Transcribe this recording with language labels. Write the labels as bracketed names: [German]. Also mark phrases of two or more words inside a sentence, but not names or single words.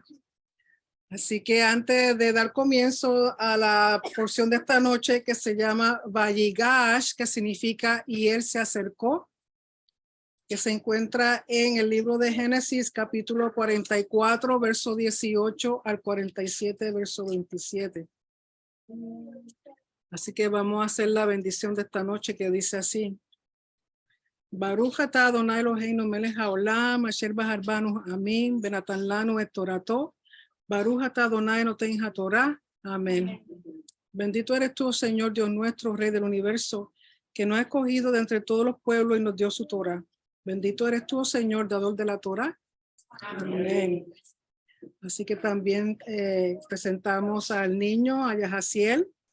[Spanish] Así que antes de dar comienzo a la porción de esta noche que se llama Vayigash, que significa y él se acercó, que se encuentra en el libro de Génesis capítulo 44, verso 18 al 47, verso 27. Así que vamos a hacer la bendición de esta noche que dice así. [Hebrew] ברוך אתה אדוני אלוהינו מלך העולם אשר בחר בנו עמים ונתן לנו את תורתו. ברוך אתה אדוני נותן התורה. [Spanish] Amén. Bendito eres tú, Señor Dios nuestro, Rey del universo, que nos ha escogido de entre todos los pueblos y nos dio su Torah. Bendito eres tú, Señor, dador de la Torah. Amén. Así que también presentamos al niño, a Yahaziel.